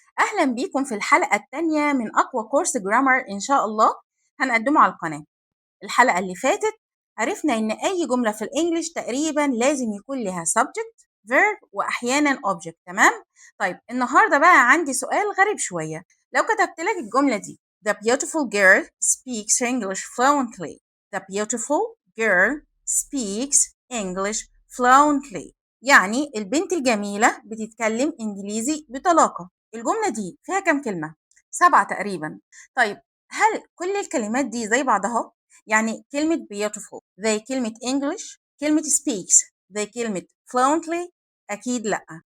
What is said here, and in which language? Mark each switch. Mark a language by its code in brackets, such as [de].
[ar] أهلا بيكم في الحلقة الثانية من أقوى كورس جرامر إن شاء الله هنقدمه على القناة. الحلقة اللي فاتت عرفنا إن أي جملة في الإنجليش تقريبا لازم يكون لها subject verb وأحيانا object. تمام؟ طيب النهاردة بقى عندي سؤال غريب شوية. [en] لو كتبت لك الجملة دي The beautiful girl speaks English fluently. The beautiful girl speaks English fluently. [ar] يعني البنت الجميلة بتتكلم إنجليزي بطلاقة. الجملة دي فيها كام كلمة؟ 7 تقريبا. طيب هل كل الكلمات دي زي بعضها؟ يعني كلمة beautiful زي كلمة English، كلمة speaks زي كلمة fluently؟ أكيد لأ.